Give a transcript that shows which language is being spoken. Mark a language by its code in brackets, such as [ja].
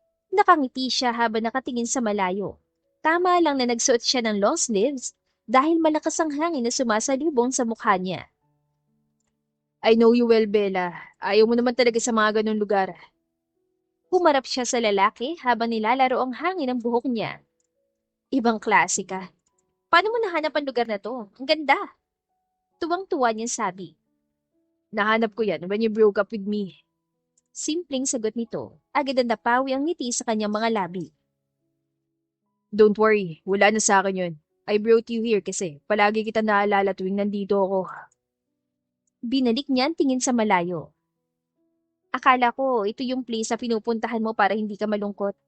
[tl] Nakangiti siya habang nakatingin sa malayo. Tama lang na nagsuot siya ng long sleeves dahil malakas ang hangin na sumasalubong sa mukha niya. [en] I know you well, [tl] Bella. Ayaw mo naman talaga sa mga ganun lugar. Humarap siya sa lalaki habang nilalaro ang hangin ng buhok niya. Ibang klase ka. Paano mo nahanap ang lugar na to? Ang ganda. Tuwang-tuwa niyang sabi. Nahanap ko yan [en] when you broke up with me. [tl] Simpleng sagot nito. Agad ang napawi ang ngiti sa kanyang mga labi. [en] Don't worry, [tl] wala na sa akin yun. [en] I brought you here [tl] kasi palagi kita naalala tuwing nandito ako. Binalik niya ang tingin sa malayo. Akala ko ito yung place na pinupuntahan mo para hindi ka malungkot.